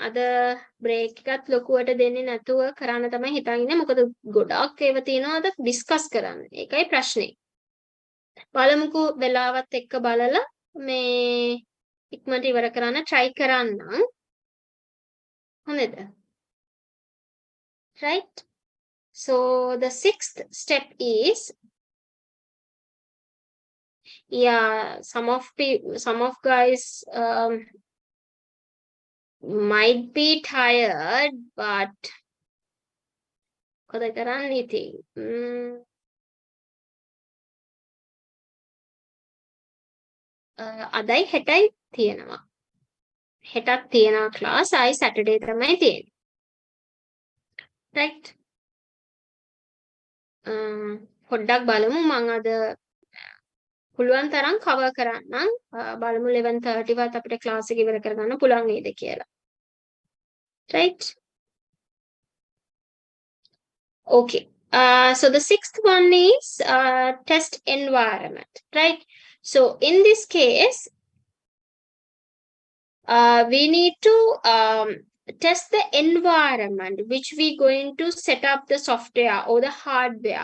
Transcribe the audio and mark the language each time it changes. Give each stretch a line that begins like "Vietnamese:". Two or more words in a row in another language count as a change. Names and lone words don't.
Sinhala: අද බ්‍රේක් එකත් ලොකුවට දෙන්නේ නැතුව කරන්න තමයි හිතාගෙන ඉන්නේ. මොකද ගොඩාක් ඒවා තියෙනවා අද ඩිස්කස් කරන්න. ඒකයි ප්‍රශ්නේ. බලමුකෝ වෙලාවත් එක්ක බලලා මේ ඉක්මනට ඉවර කරන්න try කරන්නම්. හොඳද?
English: Right? So the sixth step is, yeah, some of guys might be tired, but
Sinhala: මොකද කරන්නේ ඉතින්? අදයි හෙටයි තියෙනවා. හෙටත් තියෙනවා class. ආයි Saturday තමයි තියෙන්නේ. Right? පොඩ්ඩක් බලමු මම අද පුළුවන් තරම් cover කරන්නම්. බලමු 11:30 වත් අපිට class එක ඉවර කරගන්න පුළුවන් වේද කියලා.
English: Right? Okay. So the sixth one is test environment. Right? So in this case, we need to test the environment which we going to set up the software or the hardware.